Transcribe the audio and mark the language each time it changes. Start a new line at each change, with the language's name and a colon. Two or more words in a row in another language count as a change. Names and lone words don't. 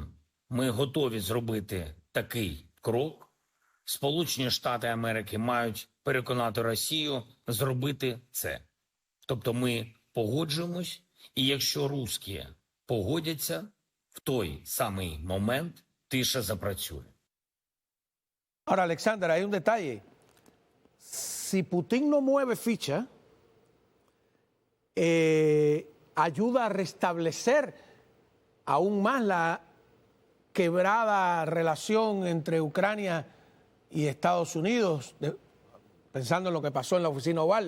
Ukrainian: Ми готові зробити такий крок. Сполучені Штати Америки мають переконати Росію зробити це. Тобто ми погоджуємось, і якщо русські погодяться, в той самий момент тиша запрацює.
Spanish: Ahora, Alexander, hay un detalle. Si Putin no mueve ficha, ayuda a restablecer aún más la quebrada relación entre Ucrania y Estados Unidos, pensando en lo que pasó en la oficina Oval.